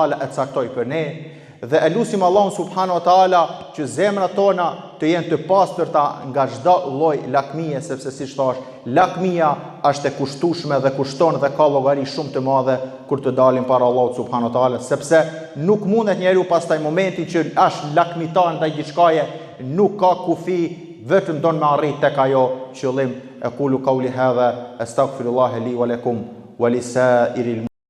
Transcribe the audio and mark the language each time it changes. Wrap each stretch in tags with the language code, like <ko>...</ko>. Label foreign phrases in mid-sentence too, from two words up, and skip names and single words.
<sq>taala e caktoi për ne, dhe e lutim Allahun</sq> <ar>subhanahu wa taala</ar> <sq>që zemrat tona të jenë të pastërta nga çdo lloj lakmie, sepse siç thash, lakmia është e kushtueshme dhe kushton dhe ka llogari shumë të madhe kur të dalim para Allahut</sq> <ar>subhanahu wa taala,</ar> <sq>sepse nuk mundet njeriu pastaj momentin që është lakmitar ndaj diçkaje, nuk ka kufi, vetëm don me arrit tek ajo qëllim.</sq> <ar>Aqulu qawli hadha astaghfirullaha li wa lakum wa lisairil</ar>